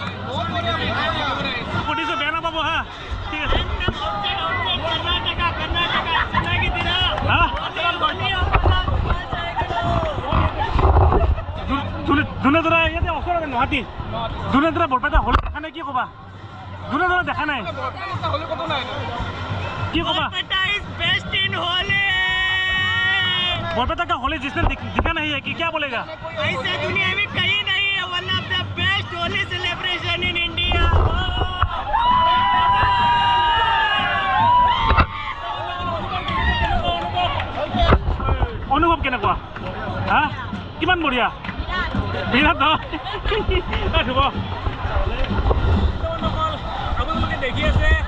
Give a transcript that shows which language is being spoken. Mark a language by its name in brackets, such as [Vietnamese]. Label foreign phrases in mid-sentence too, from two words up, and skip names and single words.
[Assamese] সুধিছোঁ বেয়া নাপাব হা ঠিক আছে যোনে ধৰা ইয়াতে ওচৰতে গুৱাহাটী যোনে ধৰা বৰপেটা হল দেখা নাই কি ক'বা যোনে ধৰা দেখা নাই কি ক'বা [Hindi] बरपेटा का होली जिसने दिखा नहीं है कि क्या बोलेगा ऐसे दुनिया में कहीं नहीं है [English] one of the best Holi celebration in India [Assamese] অনুভৱ কেনেকুৱা হা কিমান বঢ়িয়া বিৰাট ন ধুব আপোনালোকে দেখি আছে